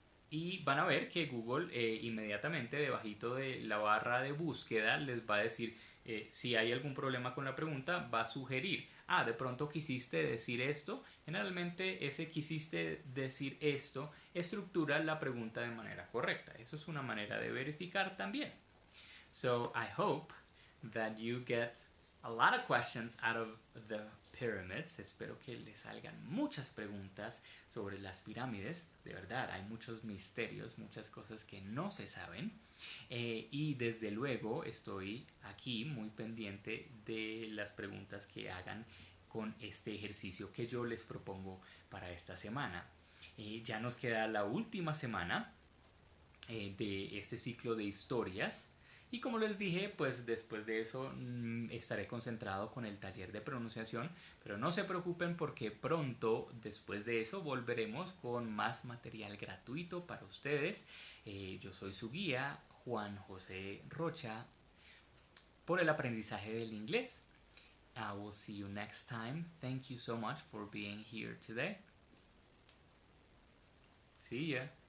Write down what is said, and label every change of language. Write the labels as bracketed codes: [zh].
[es] Y van a ver que Google inmediatamente debajito de la barra de búsqueda les va a decir Si hay algún problema con la pregunta, va a sugerir, de pronto quisiste decir esto. Generalmente ese quisiste decir esto estructura la pregunta de manera correcta. Eso es una manera de verificar también. [en] So I hope that you get a lot of questions out of the pyramids. [es] Espero que les salgan muchas preguntas sobre las pirámides. De verdad, hay muchos misterios, muchas cosas que no se saben. Y desde luego estoy aquí muy pendiente de las preguntas que hagan con este ejercicio que yo les propongo para esta semana. Ya nos queda la última semana de este ciclo de historias. Y como les dije, pues después de eso estaré concentrado con el taller de pronunciación, pero no se preocupen porque pronto después de eso volveremos con más material gratuito para ustedes. Yo soy su guía, Juan José Rocha, por el aprendizaje del inglés. [en] I will see you next time. Thank you so much for being here today. See ya.